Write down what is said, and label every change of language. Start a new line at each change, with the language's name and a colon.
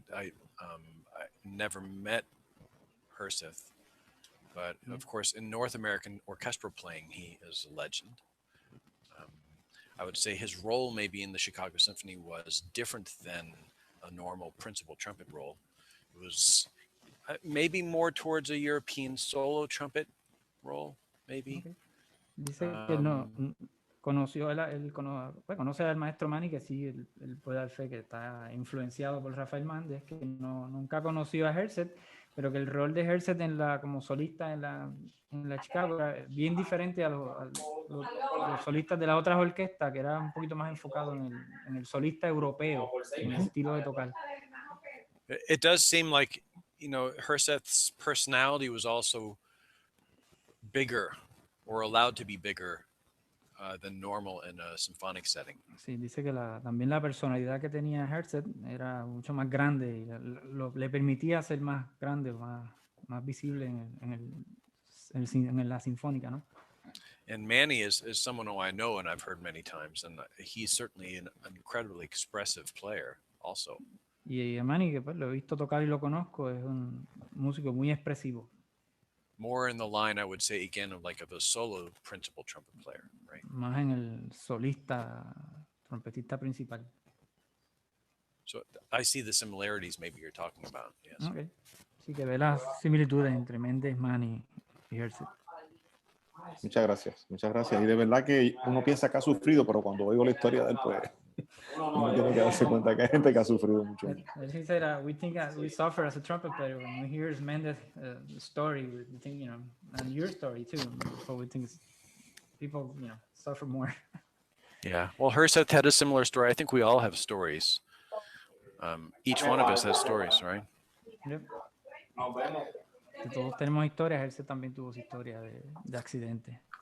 English: I never met Herseth, but of course in North American orchestral playing he is a legend. I would say his role maybe in the Chicago Symphony was different than a normal principal trumpet role. It was maybe more towards a European solo trumpet role, maybe. Okay.
Spanish: Dice que conoce al maestro Manny, que sí, él puede dar fe que está influenciado por Rafael Méndez, que nunca conoció a Herzl, pero que el rol de Herzl como solista en la Chicago era bien diferente a los solistas de las otras orquestas, que era un poquito más enfocado en el solista europeo, en el estilo de tocar.
English: It does seem like, Herseth's personality was also bigger or allowed to be bigger than normal in a symphonic setting.
Spanish: Sí, dice que también la personalidad que tenía Herzl era mucho más grande y le permitía ser más grande, más visible en la sinfónica, ¿no?
English: And Manny is someone who I know and I've heard many times, and he's certainly an incredibly expressive player also.
Spanish: Y Manny, que pues lo he visto tocar y lo conozco, es un músico muy expresivo.
English: More in the line, I would say, again, of like of a solo principal trumpet player, right?
Spanish: Más en el solista, trompetista principal.
English: So I see the similarities maybe you're talking about. Yes.
Spanish: Okay. Sí, que ve las similitudes entre Mendez, Manny y Herzog. Muchas gracias, muchas gracias. Y de verdad que uno piensa que ha sufrido, pero cuando oigo la historia de él, pues uno tiene que darse cuenta que hay gente que ha sufrido mucho.
English: As he said, we think we suffer as a trumpet player when we hear Mendez' story. We think, you know, and your story too. So we think people, you know, suffer more. Yeah. Well, Herzog had a similar story. I think we all have stories. Each one of us has stories, right?
Spanish: Yep. Que todos tenemos historias. Él también tuvo su historia de accidente.